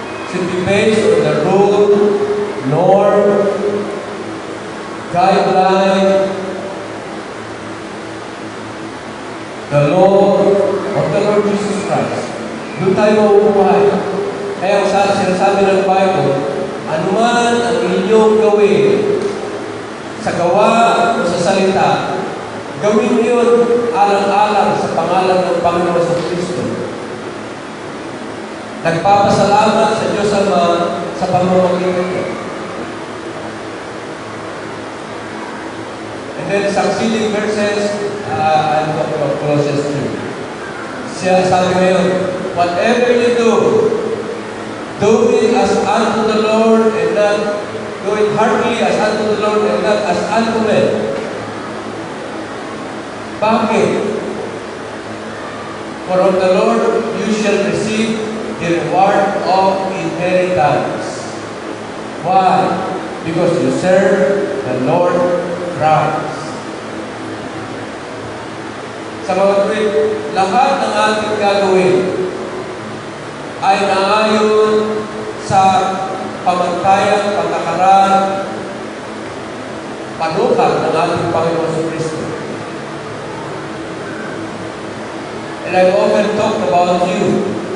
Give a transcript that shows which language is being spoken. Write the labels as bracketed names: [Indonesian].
[English] should be based on the rule, norm, guideline, the law of the Lord Jesus Christ. [Filipino] Doon tayo mabubuhay. Kaya kung sinasabi ng Bible, anuman ang inyong gawin sa gawa o sa salita, gawin yun alang-alang sa pangalan ng Panginoon sa Kristo. Nagpapasalamat sa Diyos Ama sa pamamagitan niya. [English] And then succeeding verses, I'm talking about Colossians 2. [Filipino] Siya sabi ngayon, [English] whatever you do it as unto the Lord and not, do it heartily as unto the Lord and not as unto men. [Filipino] Bakit? [English] For of the Lord you shall receive the reward of inheritance. Why? Because you serve the Lord Christ. [Filipino] Sa mga kapatid, lahat ng ating gagawin ay naayon sa pamantayan, patakaran, panukal ng ating Panginoon sa Kristo. [English] And I've often talked about you.